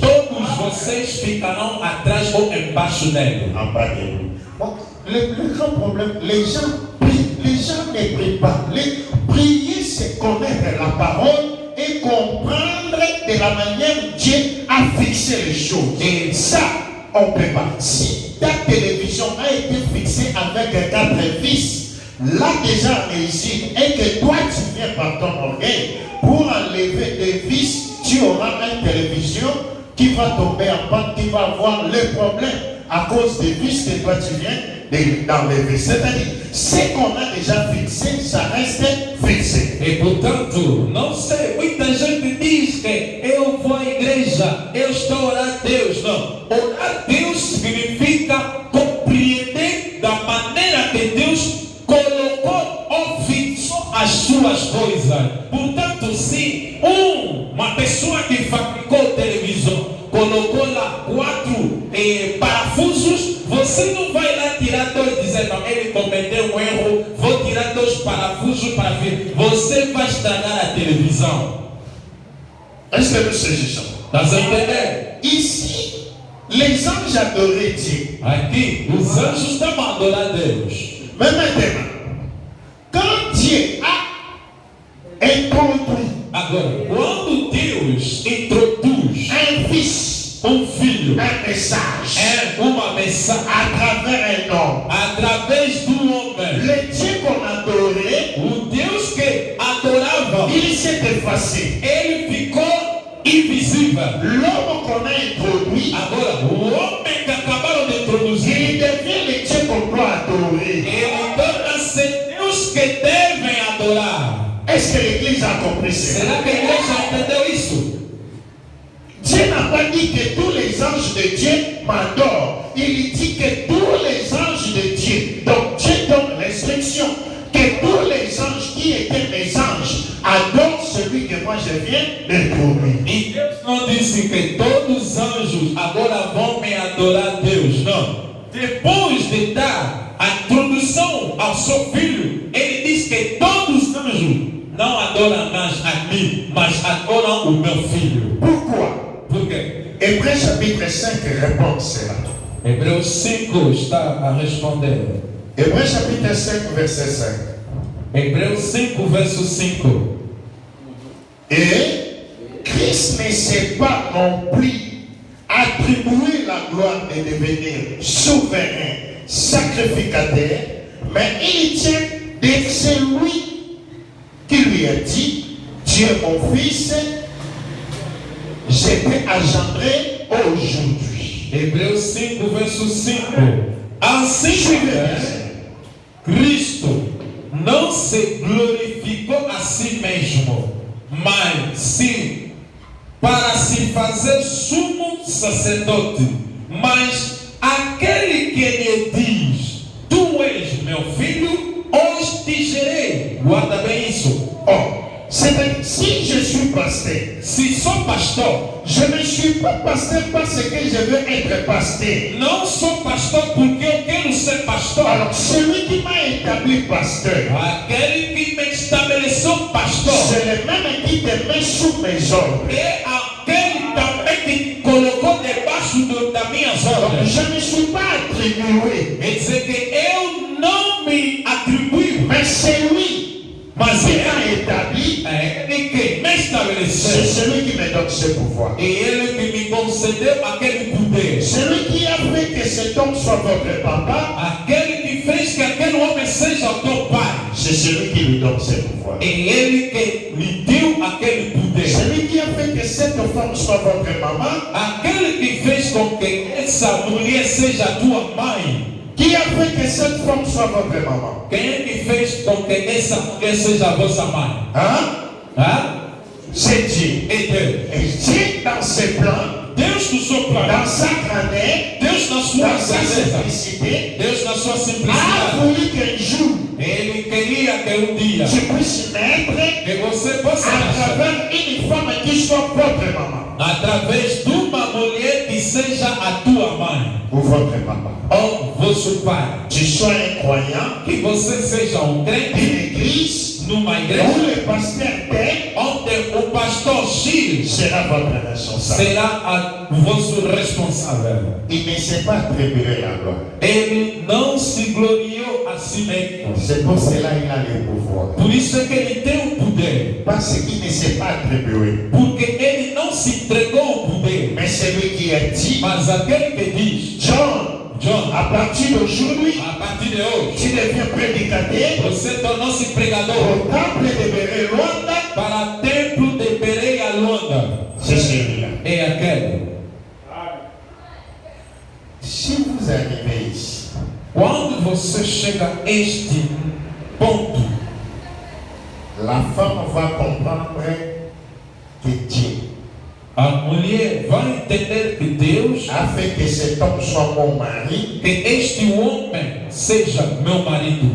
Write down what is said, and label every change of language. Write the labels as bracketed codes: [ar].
[pt] todos vocês ficarão atrás ou embaixo dele. [fr] En bas de lui. Bon, le grand problème, les gens prient, les gens ne prient pas. Prier, c'est connaître la parole et comprendre de la manière dont Dieu a fixé les choses. Et ça, on ne peut pas. Si ta télévision a été fixée avec 4 vis, là déjà en usine, et que toi tu viens par ton orgueil, pour enlever des vis, tu auras une télévision qui va tomber en panne, qui va avoir le problème à cause des vis que toi tu viens d'enlever. C'est-à-dire, ce qu'on a déjà fixé, ça reste fixé. [pt] E portanto, não sei, muita gente diz que eu vou à igreja, eu estou a orar a Deus. Não, orar a Deus significa compreender da maneira que Deus colocou ou fixou as suas coisas. Portanto, se uma pessoa que fabricou televisão colocou lá 4 parafusos, você não vai lá tirar 2 e dizer, não, ele cometeu um erro, vou tirar 2 parafusos para ver. Você vai estragar a televisão. [fr] Est-ce que nous saisissons? [pt] Estás a entender? [fr] Ici, les anges adoraient Dieu. [pt] Aqui, os anjos estão a adorar Deus. [fr] Mais maintenant, quand Dieu a introduit [pt] Agora, quando Deus introduz [fr] un fils, [pt] filho, [fr] un message, [pt] uma mensagem [fr] à travers un homme, [pt] através do homem, [fr] le Dieu qu'on adorait, [pt] o Deus que adorava, [fr] il s'est effacé. [pt] ele ficou invisível. [fr] L'homme qu'on a introduit, [pt] Agora, o homem que acabaram de introduzir, [fr] il devient le Dieu qu'on doit adorer. [pt] ele torna-se Deus que devem adorar. [fr] Est-ce que l'Église a compris cela? [pt] Será que a igreja entendeu isso? [fr] Dieu n'a pas dit que tous les anges de Dieu m'adorent. Il dit que tous les anges de Dieu, donc Dieu donne l'instruction que tous les anges qui étaient mes anges adorent celui que moi je viens d'introduire. [pt] E Deus não disse que todos os anjos agora vão me adorar a Deus. Não. Depois de dar a introdução ao seu filho, ele diz que todos os anjos não adoram mais a mim, mas adoram o meu filho. [fr] Pourquoi? [pt] Por quê? [fr] Hébreux chapitre 5 répond cela. [pt] Hebreus 5 está a responder. [fr] Hébreux chapitre 5 verset 5. [pt] Hebreus 5, verso 5. [fr] Et Christ ne s'est pas non plus attribué la gloire de devenir souverain, sacrificateur, mais il tient de celui qui lui a dit, tu es mon fils, je t'ai engendré aujourd'hui. [pt] Hebreus 5, verso 5. Assim, Cristo não se glorificou a si mesmo, mas sim para se fazer sumo sacerdote. Mas aquele que lhe diz, tu és meu filho, hoje te gerei. Guarda bem isso. [fr] Oh, c'est-à-dire, si je suis pasteur, [pt] Se sou pastor, [fr] je ne suis pas pasteur parce que je veux être pasteur. [pt] não sou pastor porque eu quero ser pastor. [fr] Alors, celui qui m'a établi pasteur, [pt] Aquele que me estabeleceu pastor [fr] c'est le même qui te met sous mes ordres. [pt] é aquele também que colocou debaixo das minhas [fr] Donc, [pt] ordens. [fr] je ne suis pas attribué, [pt] Quer dizer que eu não me atribuo, [fr] mais c'est lui [pt] mas [fr] qui m'a établi, [pt] é ele que me [fr] c'est [pt] estabeleceu. [fr] celui qui me donne ce pouvoir. [pt] E ele que me concedeu aquele poder. [fr] Celui qui a fait que cet homme soit votre papa, [pt] Aquele que fez que aquele homem seja o teu pai. [fr] c'est celui qui lui donne ce pouvoir. [pt] É ele que lhe deu aquele poder. [fr] Celui qui a fait que cette femme soit votre maman, [pt] Aquele que fez com que essa mulher seja a tua mãe. [fr] qui a fait que cette femme soit votre maman? [pt] Quem é que fez com que essa mulher seja a vossa mãe? [fr] Hein? [pt] Hã? [fr] C'est Dieu. [pt] É Deus. [fr] Et Dieu, dans ses plans, [pt] Deus no seu plano, [fr] dans sa grandeur, [pt] Deus na sua [fr] dans sa [pt] grandeza, [fr] simplicité, [pt] Deus na sua [fr] a [pt] simplicidade, [fr] voulu qu'un jour, [pt] Ele queria que dia [fr] je puisse naître [pt] que você possa [fr] à [pt] nascer [fr] travers une femme qui soit votre maman [pt] através de uma mulher que seja a tua mãe [fr] ou votre papa. [pt] ou vosso pai, [fr] Tu sois un croyant [pt] que você seja crente [fr] d'une église [pt] numa [fr] où [pt] igreja [fr] le pasteur tel [pt] onde o pastor X [fr] sera votre responsable. [pt] será o vosso responsável. [fr] Il ne s'est pas attribué la gloire. [pt] Ele não se gloriou a si mesmo. [fr] C'est pour cela qu'il a le pouvoir. [pt] Por isso é que ele tem o poder. [fr] Parce qu'il ne s'est pas attribué. [pt] Porque ele não se entregou ao poder. [fr] Mais celui qui a dit, [pt] Mas aquele que diz, [fr] John, à partir d'aujourd'hui, [pt] a partir de hoje, [fr] tu deviens prédicateur [pt] você tornou-se pregador [fr] au temple de Beré-Luanda. [pt] para o templo de Pereira Luanda. [fr] C'est celui-là. [pt] É aquele. [fr] Si vous arrivez ici, [pt] Quando você chega a este ponto, [fr] la femme va comprendre que Dieu [pt] a mulher vai entender que Deus, [fr] a fait que cet homme soit mon mari, [pt] que este homem seja meu marido,